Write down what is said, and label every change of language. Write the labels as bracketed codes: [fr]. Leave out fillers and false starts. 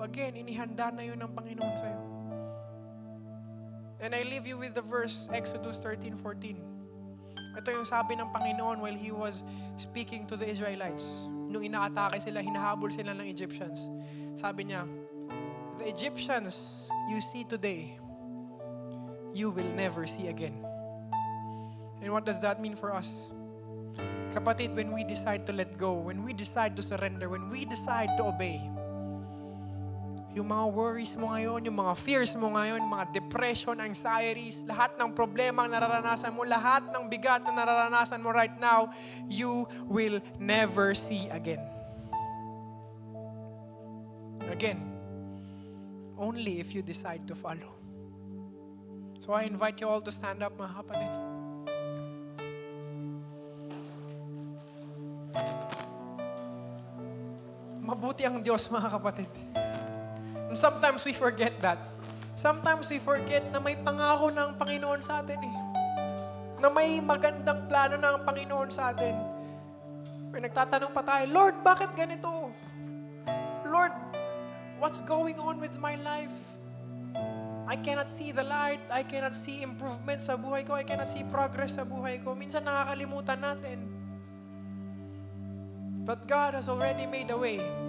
[tl] Again, inihanda na yun ng Panginoon sa'yo. [en] And I leave you with the verse, Exodus 13:14. [tl] Ito yung sabi ng Panginoon [en] while He was speaking to the Israelites. [tl] Nung inaatake sila, hinahabol sila ng Egyptians. Sabi niya, [en] the Egyptians you see today, you will never see again. And what does that mean for us? Kapatid, when we decide to let go, when we decide to surrender, when we decide to obey, [tl] yung mga worries mo ngayon, yung mga fears mo ngayon, mga depression, anxieties, lahat ng problema ang nararanasan mo, lahat ng bigat na nararanasan mo [en] right now, you will never see again. Again, only if you decide to follow. So I invite you all to stand up, mga kapatid. [tl] Mabuti ang Diyos, mga kapatid. [en] And sometimes we forget that. Sometimes we forget [tl] na may pangako ng Panginoon sa atin eh. Na may magandang plano ng Panginoon sa atin. Pero nagtatanong pa tayo, Lord, bakit ganito? [en] Lord, what's going on with my life? I cannot see the light. I cannot see improvement [tl] sa buhay ko. [en] I cannot see progress [tl] sa buhay ko. Minsan nakakalimutan natin. [en] But God has already made a way.